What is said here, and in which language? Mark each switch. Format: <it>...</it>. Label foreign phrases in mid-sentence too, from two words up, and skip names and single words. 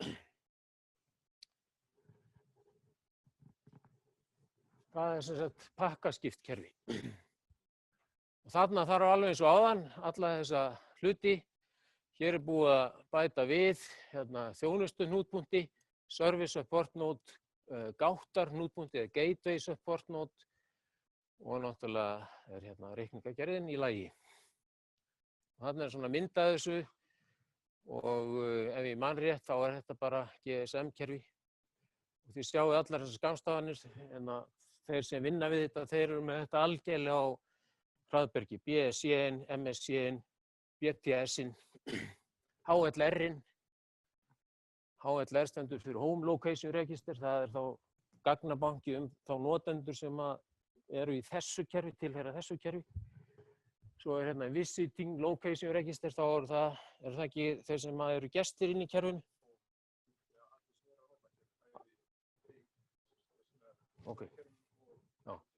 <is>Það er sem sagt pakkaskipt kerfi. Og þarna þarf alveg eins og áðan alla þessa hluti. Hér er búið að bæta við þjónustu hnútpunkti,</is> <en>service support node,</en> <is>gáttar hnútpunkti eða</is> <en>gateway support node</en> <is>og náttúrulega er reikningagerðin í lagi. Þarna er svona mynd af þessu og ef ég man rétt þá er þetta bara GSM-kerfi. Og þið sjáu allar þessar skammstafanir en þeir sem vinna við þetta, þeir eru með þetta algjörlega á hraðbergi. BSC-in, MSC-in, BTS-in, HLR-in. HLR stendur fyrir</is> <en>Home Location Register,</en> <is>það er þá gagnabanki þá notendur sem eru í þessu kerfi, tilheyra þessu kerfi. Svo er</is> <en>Visiting Location Register,</en> <is>þá er það ekki þeir sem eru gestir inn í kerfinu. Ok, já.</is>